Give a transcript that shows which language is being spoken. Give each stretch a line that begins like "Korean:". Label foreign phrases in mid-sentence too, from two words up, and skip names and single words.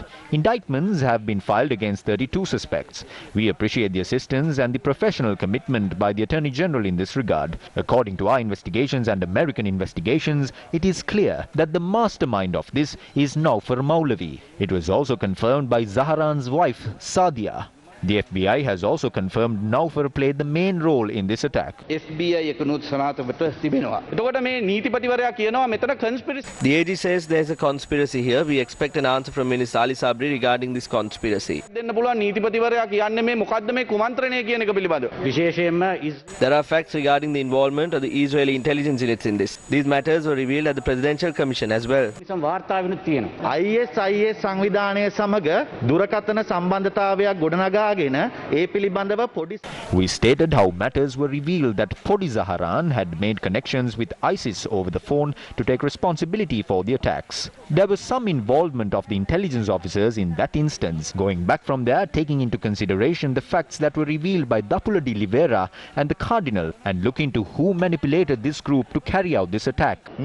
English: Indictments have been filed against 32 suspects. We appreciate the assistance and the professional commitment by the Attorney General in this regard. According to our investigations and American investigations, it is clear that the mastermind of this is Naufar Maulavi. It was also confirmed by Zaharan's wife, Sadia. The FBI has also confirmed Naufar played the main role in this attack.
Sinhala: FBI එකනුත් සනාථවට තිබෙනවා. එතකොට මේ නීතිපතිවරයා කියනවා මෙතන conspiracy.
English: The AG says there's a conspiracy here. We expect an answer from Minister Ali Sabri regarding this conspiracy.
Sinhala: දෙන්න පුළුවන් නීතිපතිවරයා කියන්නේ මේ මොකද්ද මේ කුමන්ත්‍රණය කියන එක පිළිබඳව. විශේෂයෙන්ම
English: There are facts regarding the involvement of the Israeli intelligence units in this. These matters were revealed at the Presidential Commission as well.
Sinhala: වාර්තාවෙනුත් තියෙනවා. ISIS සංවිධානය සමග දුරකථන සම්බන්ධතාවයක් ගොඩනගා
English: We stated how matters were revealed that Podi Zaharan had made connections with ISIS over the phone to take responsibility for the attacks. There was some involvement of the intelligence officers in that instance. Going back from there, taking into consideration the facts that were revealed by Dapula de Oliveira and the Cardinal, and look into who manipulated this group to carry out this attack.